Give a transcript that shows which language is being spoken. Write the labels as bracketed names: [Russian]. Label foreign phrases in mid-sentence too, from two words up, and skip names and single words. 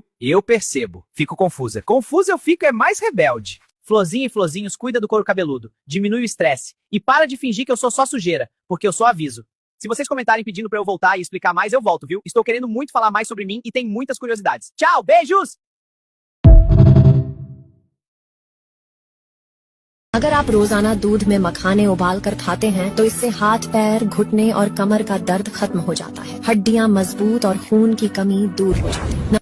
[Portuguese] Eu percebo. Fico confusa. Confusa eu fico é mais rebelde. Florzinha e florzinhos, cuida do couro cabeludo. Diminui o estresse. E para de fingir que eu sou só sujeira, porque eu só aviso. Se vocês comentarem pedindo pra eu voltar e explicar mais, eu volto, viu? Estou querendo muito falar mais sobre mim e tem muitas curiosidades. Tchau, beijos! [Hindi] अगर आप रोजाना दूध में मखाने उबाल कर खाते हैं तो इससे हाथ पैर घुटने और कमर का दर्द खत्म हो जाता है, हड्डियां मजबूत और खून की कमी दूर हो जाती है।